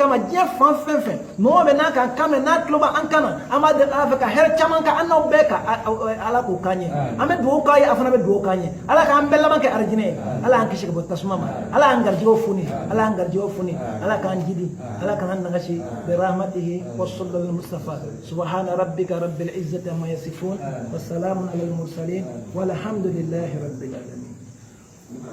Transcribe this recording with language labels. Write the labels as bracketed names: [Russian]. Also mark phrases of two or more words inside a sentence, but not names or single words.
[Bambara] ma diɲɛ fan fɛn fɛn mɔgɔ bɛ n'a kan kan mɛn n'a tulo b'an kan na an b'a deli ala fɛ ka hɛrɛ caman kɛ an n'aw bɛɛ ka ala k'o k'an ye an bɛ dugawu k'a ye a fana bɛ dugawu k'an ye ala k'an bɛɛ laban kɛ arijinɛ ye ala y'an kisi ka bɔ tasuma ma ala y'an garijɛgɛw foni ala y'an garijɛgɛw foni ala k'an jidi ala k'an nagasi [Arabic] برحمته وصلى الله مصطفى سبحان ربك رب العزة عما يصفون وسلام على المرسلين والحمد لله رب العالمين